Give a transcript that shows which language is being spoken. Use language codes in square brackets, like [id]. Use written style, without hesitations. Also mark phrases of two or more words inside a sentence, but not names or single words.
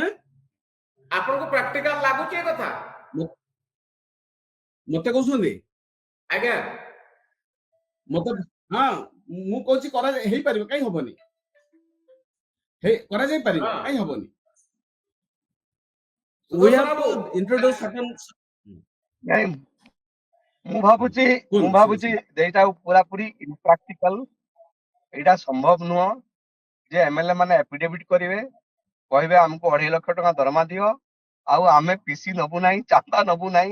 [or] ଆପଣଙ୍କୁ ପ୍ରାକ୍ଟିକାଲ ଲାଗୁଛି ଏ କଥା? ମୋ- ମତେ କହୁଛନ୍ତି ଆଜ୍ଞା ମତେ ହଁ ମୁଁ କହୁଛି ହେଇପାରିବ, କାହିଁ ହବନି? କରାଯାଇ ପାରିବ, ହଁ କାହିଁ ହବନି? We ସୁଦର୍ଶନ [en] have to [or] ବାବୁ [en] introduce certain [or] ନାଇଁ ମୁଁ ହୁଁ, କୁହନ୍ତୁ ଭାବୁଛି ଶୁଭୁଛି। ଏଇଟା ପୁରାପୁରି ଇମ୍ପ୍ରାକ୍ଟିକାଲ। ଏଇଟା ସମ୍ଭବ ନୁହଁ ଯେ ଏମଏଲଏ ମାନେ ଏଫିଡେଭିଟ କରିବେ, କହିବେ ଆମକୁ 2.5 ଲକ୍ଷ ଟଙ୍କା ଦରମା ଦିଅ ଆଉ ଆମେ ପିସି ନବୁ ନାହିଁ, ଚାନ୍ଦା ନବୁ ନାହିଁ।